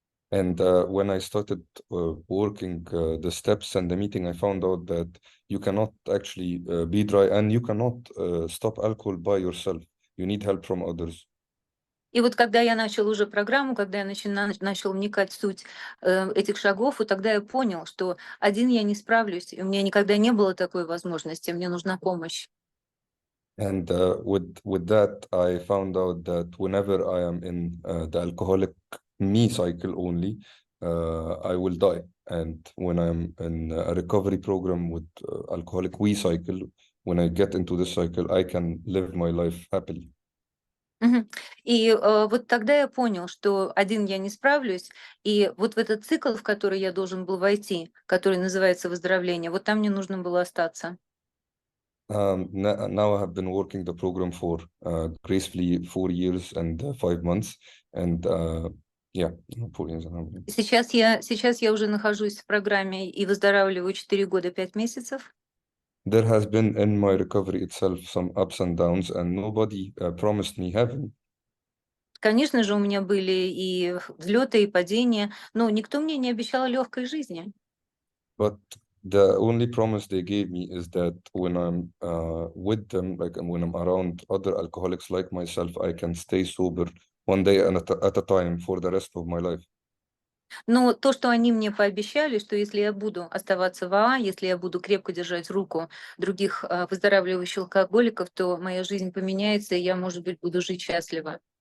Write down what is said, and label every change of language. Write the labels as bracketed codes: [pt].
[en] And when I started working the steps and the meeting, I found out that you cannot actually be dry and you cannot stop alcohol by yourself. You need help from others. [ru] И вот когда я начал уже программу, когда я начал вникать в суть этих шагов, и тогда я понял, что один я не справлюсь, и у меня никогда не было такой возможности, мне нужна помощь. [en] And with that, I found out that whenever I am in the alcoholic me cycle only, I will die. And when I'm in a recovery program with alcoholic we cycle, when I get into this cycle, I can live my life happily. [ru] И вот тогда я понял, что один я не справлюсь, и вот в этот цикл, в который я должен был войти, который называется выздоровление, вот там мне нужно было остаться. [en] Now I have been working the program for gracefully 4 years and 5 months, and yeah, 4 years and how many? [ru] Сейчас я уже нахожусь в программе и выздоравливаю 4 года 5 месяцев. [en] There has been in my recovery itself some ups and downs, and nobody promised me heaven. [ru] Конечно же, у меня были и взлеты, и падения, но никто мне не обещал легкой жизни. [en] But the only promise they gave me is that when I'm with them, like when I'm around other alcoholics like myself, I can stay sober one day at a time for the rest of my life. [ru] Но то, что они мне пообещали, что если я буду оставаться в АА, если я буду крепко держать руку других выздоравливающих алкоголиков, то моя жизнь поменяется, и я, может быть, буду жить счастливо.